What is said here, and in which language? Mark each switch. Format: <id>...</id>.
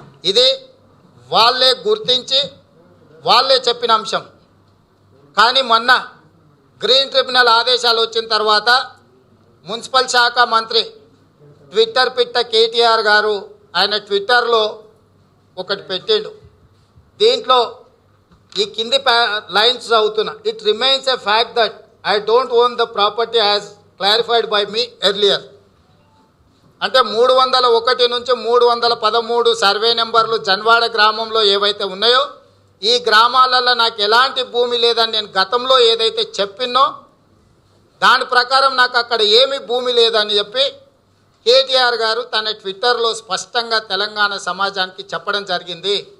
<te>ఇది వాళ్ళే గుర్తించి వాళ్ళే చెప్పిన అంశం. కానీ మొన్న గ్రీన్ ట్రిబ్యునల్ ఆదేశాలు వచ్చిన తర్వాత మున్సిపల్ శాఖ మంత్రి ట్విట్టర్ పిట్ట కేటీఆర్ గారు ఆయన ట్విట్టర్లో ఒకటి పెట్టిండు. దీంట్లో ఈ కింది లైన్స్ చదువుతున్నా.</te> <en>It remains a fact that I don't own the property as clarified by me earlier.</en> <te>అంటే 301 నుంచి 313 సర్వే నెంబర్లు జన్వాడ గ్రామంలో ఏవైతే ఉన్నాయో ఈ గ్రామాలలో నాకు ఎలాంటి భూమి లేదని నేను గతంలో ఏదైతే చెప్పినో దాని ప్రకారం నాకు అక్కడ ఏమీ భూమి లేదని చెప్పి కేటీఆర్ గారు తన ట్విట్టర్లో స్పష్టంగా తెలంగాణ సమాజానికి చెప్పడం జరిగింది.</te>